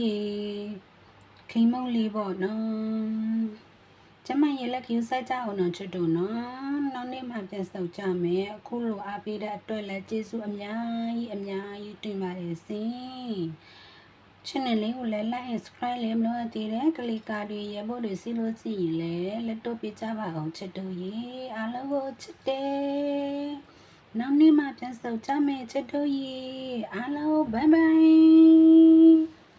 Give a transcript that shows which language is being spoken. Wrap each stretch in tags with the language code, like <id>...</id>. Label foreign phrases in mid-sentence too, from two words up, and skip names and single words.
<my>ရေခီးမုတ်လေးပေါ့နော်ကျမရေလက်ကျူစိုက်ကြအောင်တော့ချစ်တို့နော်နောက်နေ့မှပြန်ဆောက်ကြမယ်အခုလိုအားပေးတဲ့အတွက်လည်းကျေးဇူးအများကြီးတင်ပါတယ်ရှင် channel လေးကိုလည်း</my> <en>like and subscribe</en> <my>လေးမလုပ်သေးတဲ့ကလီကာတွေရဖို့တွေစီလို့ကြည့်ရင်လည်းလက်တော့ပြကြပါအောင်ချစ်တို့ရေအားလုံးကိုချစ်တယ်နောက်နေ့မှပြန်ဆောက်ကြမယ်ချစ်တို့ရေအားလုံး</my> <en>bye bye</en>